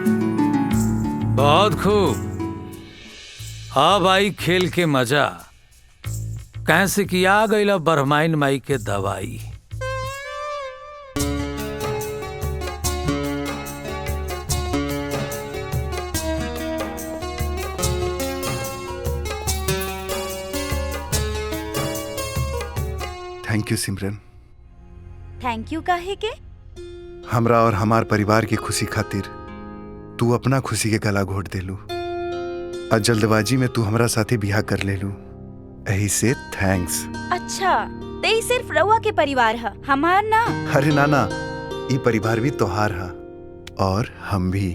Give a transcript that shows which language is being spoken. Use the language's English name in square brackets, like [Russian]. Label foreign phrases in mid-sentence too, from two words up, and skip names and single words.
[Bhojpuri] बहुत खूब। अब आई खेल के मजा। कैसे कि आ गई बरमाइन माई के दवाई। [English] thank you सिमरन। thank you [Bhojpuri] काहे के? हमरा और हमार परिवार की खुशी खातिर तू अपना खुशी के गला घोट देलू और जल्दबाजी में तू हमरा साथे बियाह कर लेलू, यही से थैंक्स। अच्छा ते ही सिर्फ रउआ के परिवार है, हमार ना? अरे नाना, ई परिवार भी तोहार है और हम भी।